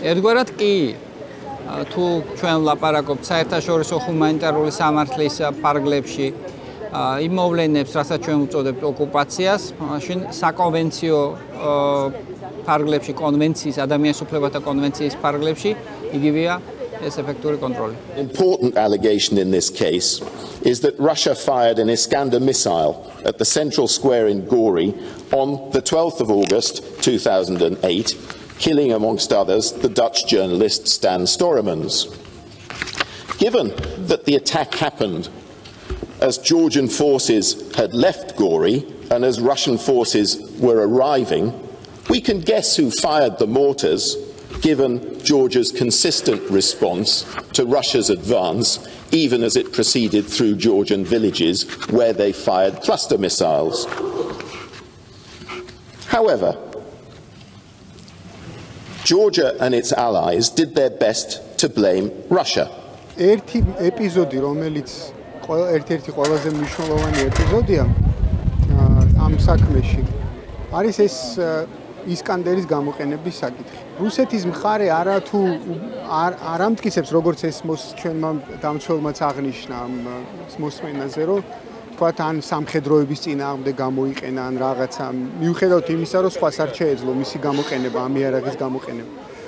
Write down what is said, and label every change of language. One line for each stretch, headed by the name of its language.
Georgian: ერთგვარად კი, თუ ჩვენ ლაპარაკობთ საერთაშორისო ჰუმანიტარული სამართლის ფარგლებში იმ მოვლენებს, რასაც ჩვენ უწოდებთ ოკუპაციას, მაშინ საკონვენციო ფარგლებში, კონვენციის, ადამიანის უფლებათა კონვენციის ფარგლებში იგივეა ეს ეფექტური კონტროლი.
English: Important allegation in this case is that Russia fired an Iskander missile at the central square in Gori on the 12th of August 2008, killing amongst others the Dutch journalist Stan Storemans. Given that the attack happened as Georgian forces had left Gori and as Russian forces were arriving, we can guess who fired the mortars, given Georgia's consistent response to Russia's advance, even as it proceeded through Georgian villages where they fired cluster missiles. However, Georgia and its allies did their best to blame Russia.
Georgian: ერთი ეპიზოდი, რომელიც ერთ-ერთი ყველაზე მნიშვნელოვანი ეპიზოდია ამ საქმეში არის ეს ისკანდერის გამოყენების საკითხი. რუსეთის მხარე არათუ არ ამტკიცებს, როგორც ეს ჩვენმა დამცველმაც აღნიშნა ამ მოსმენაზე, რომ თქვათ ან სამხედროების წინააღმდეგ გამოიყენა ან რაღაცა, მიუხედავად იმისა, რომ სხვას არ შეეძლო მისი გამოყენება, ამ იარაღის გამოყენება.